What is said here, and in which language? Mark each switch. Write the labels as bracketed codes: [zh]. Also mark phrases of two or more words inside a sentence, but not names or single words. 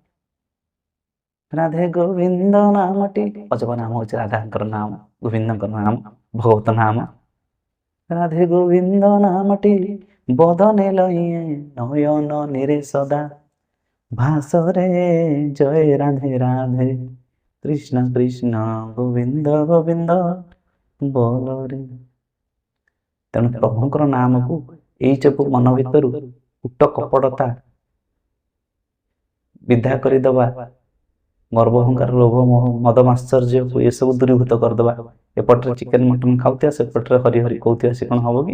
[bn] রাধে গোবিন্দ নামটি অজপা নাম হচ্ছে রাধাঙ্কর নাম, গোবিন্দঙ্কর নাম, ভগবত নাম। রাধে গোবিন্দ নামটি বদনে লইয়ে, নয়ন নিরে সদা, ভাসরে জয় রাধে রাধে, কৃষ্ণ কৃষ্ণ গোবিন্দ গোবিନ୍ଦ বলরে। [or] ତେଣୁ ପ୍ରଭୁଙ୍କର ନାମକୁ ଏଇ ସବୁ ମନ ଭିତରୁ କୁଟ କପଟତା ବିଧା କରିଦବା, ଗର୍ବ ଅହଙ୍କାର ଲୋଭ ମଦ ମାଶ୍ଚର୍ଯ୍ୟକୁ ଏସବୁ ଦୂରୀଭୂତ କରିଦବା। ଏପଟରେ ଚିକେନ ମଟନ ଖାଉଥିବା, ସେପଟରେ ହରି ହରି କହୁଥିବା, ସେ କ'ଣ ହବ କି?